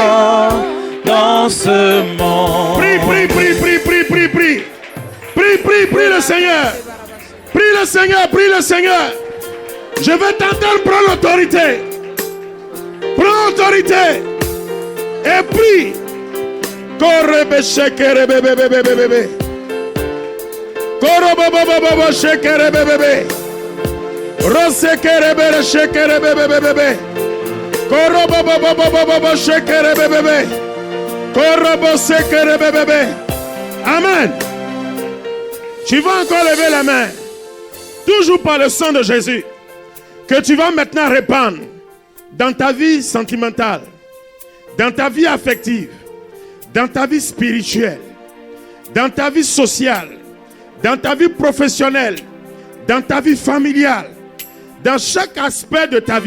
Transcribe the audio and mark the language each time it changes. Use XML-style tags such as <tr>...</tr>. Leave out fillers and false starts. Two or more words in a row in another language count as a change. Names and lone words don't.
<fr>Dans ce monde. Prie, prie, prie, prie, prie, prie, prie. Prie, prie, prie le Seigneur. Prie le Seigneur, prie le Seigneur. Je vais t'entendre prendre l'autorité. Prends l'autorité. Et prie. Korebe shekere bebe bebe bebe. Korobo bobo bobo shekere bebe bebe. Rosekere bebe shekere bebe bebe bebe. Korobo bobo bobo bobo shekere bebe. Korobo sekere bebe. Amen. Tu vas encore lever la main. Toujours par le sang de Jésus. Que tu vas maintenant répandre dans ta vie sentimentale, dans ta vie affective, dans ta vie spirituelle, dans ta vie sociale, dans ta vie professionnelle, dans ta vie familiale, dans chaque aspect de ta vie.</fr>